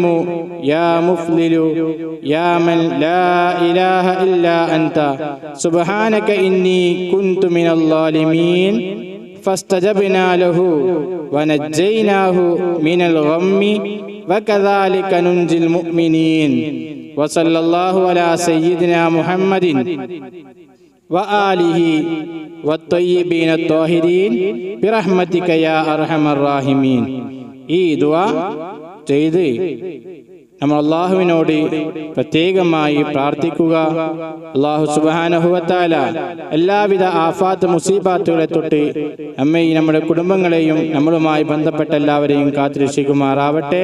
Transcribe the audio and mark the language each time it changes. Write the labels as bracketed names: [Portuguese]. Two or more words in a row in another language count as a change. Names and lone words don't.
[Arabic] يا مفضل يا من لا إله إلا أنت سبحانك إني كنت من الظالمين فاستجبنا له ونجيناه من الغم وكذلك ننجي المؤمنين وصلى الله على سيدنا محمد وآله والطيبين الطاهرين برحمتك يا أرحم الراحمين. [Malayalam] ഈ ദുആ ചെയ്ത് നമ്മൾ അള്ളാഹുവിനോട് പ്രത്യേകമായി പ്രാർത്ഥിക്കുക. [Arabic] الله سبحانه وتعالى [Malayalam] എല്ലാവിധ ആഫാത്ത് മുസീബാത്തുകളെ തൊട്ട് നമ്മെയും നമ്മുടെ കുടുംബങ്ങളെയും നമ്മളുമായി ബന്ധപ്പെട്ട എല്ലാവരെയും കാത്തുരക്ഷിക്കുമാറാവട്ടെ.